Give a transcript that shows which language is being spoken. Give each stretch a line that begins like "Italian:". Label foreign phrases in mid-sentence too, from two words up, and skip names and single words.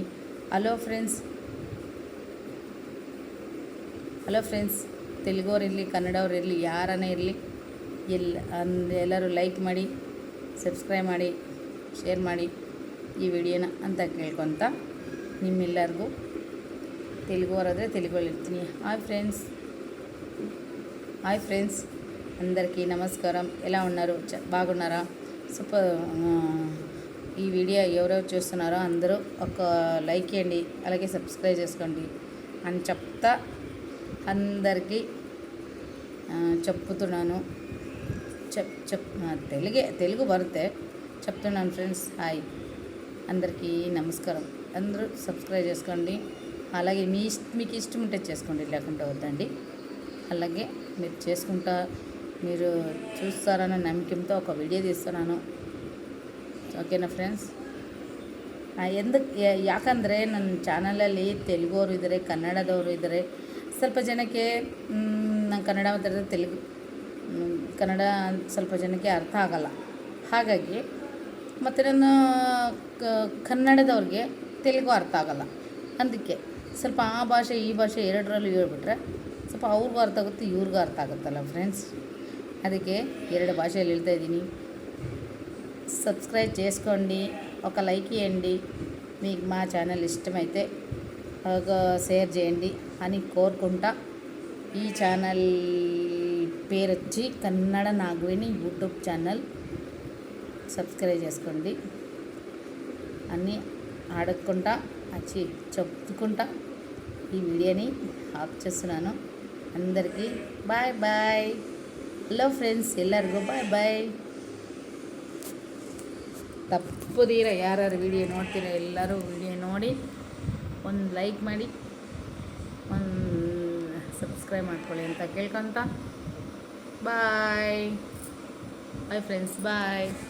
English: hello friends,
Kannada: ತೆಲುಗುವರಿರಲಿ, ಕನ್ನಡವರಿರಲಿ, ಯಾರನ್ನೇ ಇರಲಿ, ಎಲ್ಲರೂ ಲೈಕ್ ಮಾಡಿ, ಸಬ್ಸ್ಕ್ರೈಬ್ ಮಾಡಿ, ಶೇರ್ ಮಾಡಿ ಈ ವಿಡಿಯೋನ ಅಂತ ಕೇಳ್ಕೊತ, ನಿಮ್ಮೆಲ್ಲರಿಗೂ తెలుగువారాದ್ರೆ తెలుగులో ಇರ್ತೀನಿ.
English: hi friends
Telugu: అందరికీ నమస్కారం. ఎలా ఉన్నారు? బాగున్నారా? సూపర్. ఈ వీడియో ఎవరెవరు చూస్తున్నారో అందరూ ఒక లైక్ చేయండి, అలాగే సబ్స్క్రైబ్ చేసుకోండి అని చెప్తా అందరికీ చెప్తున్నాను. తెలుగు బರುತ್ತೆ చెప్తున్నాను ఫ్రెండ్స్. హాయ్, అందరికీ నమస్కారం. అందరూ సబ్స్క్రైబ్ చేసుకోండి, అలాగే మీకు ఇష్టం ఉంటే చేసుకోండి, లేకుంటే వద్దండి. అలాగే మీరు చూస్తారన్న నమ్మకంతో ఒక వీడియో తీస్తున్నాను.
Kannada: ಓಕೆನಾ ಫ್ರೆಂಡ್ಸ್? ಯಾಕಂದರೆ ನನ್ನ ಚಾನಲಲ್ಲಿ ತೆಲುಗುವರು ಇದ್ದಾರೆ, ಕನ್ನಡದವರು ಇದ್ದಾರೆ. ಸ್ವಲ್ಪ ಜನಕ್ಕೆ ನಾನು ಕನ್ನಡ ಮಾತಾಡಿದ್ರೆ ಕನ್ನಡ ಸ್ವಲ್ಪ ಜನಕ್ಕೆ ಅರ್ಥ ಆಗಲ್ಲ. ಹಾಗಾಗಿ ಮತ್ತು ನನ್ನ ಕನ್ನಡದವ್ರಿಗೆ ತೆಲುಗು ಅರ್ಥ ಆಗಲ್ಲ. ಅದಕ್ಕೆ ಸ್ವಲ್ಪ ಆ ಭಾಷೆ ಈ ಭಾಷೆ ಎರಡರಲ್ಲೂ ಹೇಳ್ಬಿಟ್ರೆ ಸ್ವಲ್ಪ ಅವ್ರಿಗೂ ಅರ್ಥ ಆಗುತ್ತೆ, ಇವ್ರಿಗೂ ಅರ್ಥ ಆಗುತ್ತಲ್ಲ ఫ్రెండ్స్. ಅದಕ್ಕೆ 2 భాషలు ಹೇಳ್ತಾಯಿದ್ದೀನಿ. సబ్స్క్రైబ్ చేసుకోండి, ఒక లైక్ చేయండి, మీకు మా ఛానల్ ఇష్టమైతే ఒక షేర్ చేయండి అని కోరుకుంటా. ఈ ఛానల్ పేరు వచ్చి కన్నడ నాగవేణి యూట్యూబ్ ఛానల్. సబ్స్క్రైబ్ చేసుకోండి అన్నీ అడగకుండా చెప్పుకుంటా ఈ వీడియోని ఆఫ్ చేస్తున్నాను. అందరికీ బాయ్.
English: hello friends,
Kannada: ಎಲ್ಲರಿಗೂ ಬಾಯ್. ತಪ್ಪುದೀರ ಯಾರ್ಯಾರು ವಿಡಿಯೋ ನೋಡ್ತೀರೋ ಎಲ್ಲರೂ ವಿಡಿಯೋ ನೋಡಿ ಒಂದು ಲೈಕ್ ಮಾಡಿ, ಒಂದು ಸಬ್ಸ್ಕ್ರೈಬ್ ಮಾಡ್ಕೊಳ್ಳಿ ಅಂತ ಕೇಳ್ಕೊತ
English: bye friends,
Kannada: ಬಾಯ್.